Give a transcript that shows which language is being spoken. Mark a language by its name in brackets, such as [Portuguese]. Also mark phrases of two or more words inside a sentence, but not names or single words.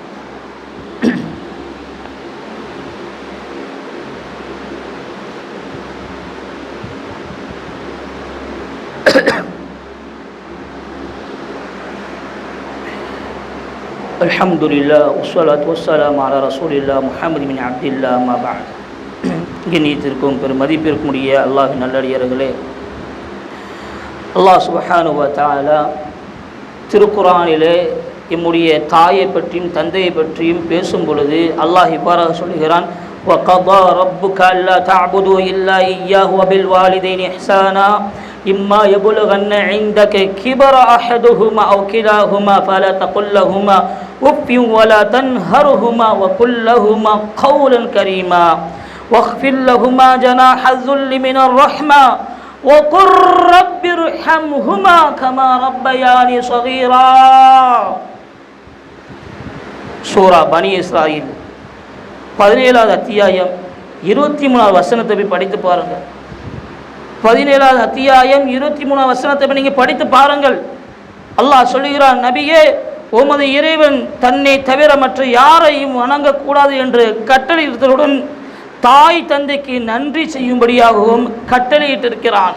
[Arabic] الحمد لله والصلاة والسلام على رسول الله محمد بن عبد الله أما بعد. [Tamil] கண்ணியத்திற்கும் பெரும் மதிப்பிற்கும் உரிய அல்லாஹ்வின் நல்லடியார்களே, அல்லாஹ் [Arabic] سبحانه وتعالى [Tamil] திருக்குர்ஆனிலே நம்முடைய தாயை பற்றியும் தந்தையை பற்றியும் பேசும் பொழுது அல்லாஹ் இவ்வாறாக சொல்கிறான், [Arabic] وَقَضَى رَبُّكَ أَلَّا تَعْبُدُوا إِلَّا إِيَّاهُ وَبِالْوَالِدَيْنِ إِحْسَانًا إِمَّا يَبْلُغَنَّ عِندَكَ الْكِبَرَ أَحَدُهُمَا أَوْ كِلَاهُمَا فَلَا تَقُل لَّهُمَا أُفٍّ وَلَا تَنْهَرْهُمَا وَقُل لَّهُمَا قَوْلًا كَرِيمًا واخفض لهما جناح الذل من الرحمة وقل رب ارحمهما كما ربياني صغيرا. [Tamil] சூரா பனி இஸ்ராயில் 17வது அத்தியாயம் 23வது வசனத்தை போய் படித்து பாருங்கள். 17வது அத்தியாயம் 23வது வசனத்தை போய் நீங்கள் படித்து பாருங்கள். அல்லாஹ் சொல்லுகிறான், நபியே, உமது இறைவன் தன்னை தவிர மற்ற யாரையும் வணங்கக்கூடாது என்று கட்டளையிட்டதுடன் தாய் தந்தைக்கு நன்றி செய்யும்படியாகவும் கட்டளையிட்டிருக்கிறான்.